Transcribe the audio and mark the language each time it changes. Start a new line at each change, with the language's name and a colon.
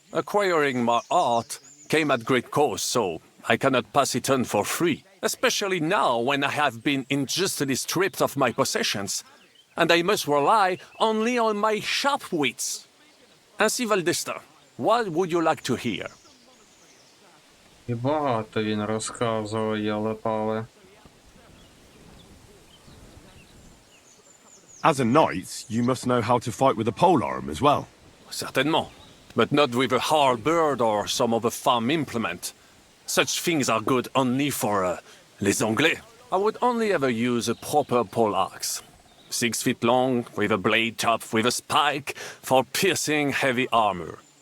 English: Acquiring my art came at great cost, so I cannot pass it on for free. Especially now when I have been injustly stripped of my possessions, and I must rely only on my sharp wits.
French: Ainsi va le destin.
English: What would you like to hear?
Ukrainian: І багато він розказував, яле-пале.
English: As a knight, you must know how to fight with a polearm as well.
French: Certainement,
English: but not with a halberd or some other farm implement. Such things are good only for
French: les Anglais.
English: I would only ever use a proper poleaxe. 6 feet long, with a blade top with a spike for piercing heavy armor.